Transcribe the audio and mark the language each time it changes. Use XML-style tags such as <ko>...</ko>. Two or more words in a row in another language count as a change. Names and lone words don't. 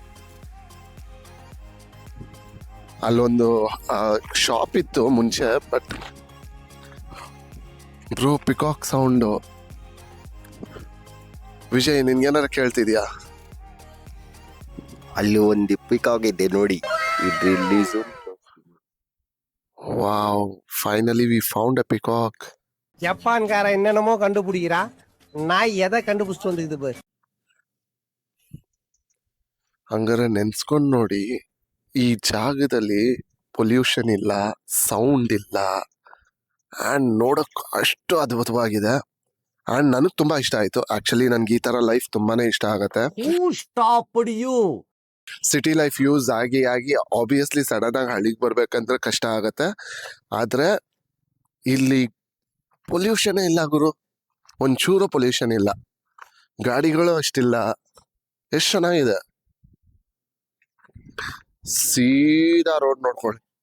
<kn>ಅಲ್ಲೊಂದು ಶಾಪ್ ಇತ್ತು ಮುಂಚೆ,</kn> <en>but bro peacock sound.</en> <kn>ವಿಜಯ್, ನಿನ್ಗೇನಾರ ಕೇಳ್ತಿದ್ಯಾ? ಅಲ್ಲಿ ಒಂದು ಪಿಕಾಕ್ ಇದೆ ನೋಡಿ, ರಿಲೀಸು.</kn> <en>Wow, finally we found a peacock.</en> <ta>ஜப்பான்கார என்னென்னமோ கண்டுபிடிக்கிறா, நான் எதை கண்டுபிடிச்சிட்டு வந்துக்குது பாரு.</ta> <kn>ಹಂಗಾರೆ ನೆನ್ಸ್ಕೊಂಡು ನೋಡಿ, ಈ ಜಾಗದಲ್ಲಿ ಪೊಲ್ಯೂಷನ್ ಇಲ್ಲ, ಸೌಂಡ್ ಇಲ್ಲ, ಆ್ಯಂಡ್ ನೋಡೋಕೆ ಅಷ್ಟು ಅದ್ಭುತವಾಗಿದೆ. ಆ್ಯಂಡ್ ನನಗೆ ತುಂಬ ಇಷ್ಟ ಆಯಿತು. ಆ್ಯಕ್ಚುಲಿ ನನಗೆ ಈ ಥರ ಲೈಫ್ ತುಂಬಾ ಇಷ್ಟ ಆಗುತ್ತೆ.</kn> <en>Who stopped you? city life use</en> <kn>ಆಗಿ ಆಬ್ವಿಯಸ್ಲಿ ಸಡನ್ನಾಗಿ ಹಳ್ಳಿಗೆ ಬರ್ಬೇಕಂದ್ರೆ ಕಷ್ಟ ಆಗತ್ತೆ. ಆದರೆ ಇಲ್ಲಿ ಪೊಲ್ಯೂಷನೇ ಇಲ್ಲ ಗುರು, ಒಂಚೂರು ಪೊಲ್ಯೂಷನ್ ಇಲ್ಲ, ಗಾಡಿಗಳು ಅಷ್ಟಿಲ್ಲ, ಎಷ್ಟು ಚೆನ್ನಾಗಿದೆ. ಸೀದಾ ರೋಡ್ ನೋಡ್ಕೊಳ್ಳಿ.</kn>